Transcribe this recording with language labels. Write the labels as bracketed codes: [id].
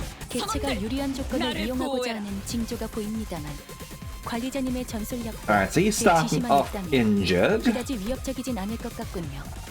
[ko] 개체가 유리한 조건을 이용하고자 하는 징조가 보입니다만 관리자님의 전술력 [en] Alright, so he's starting off injured. [ko] 그다지 위협적이진 않을 것 같군요.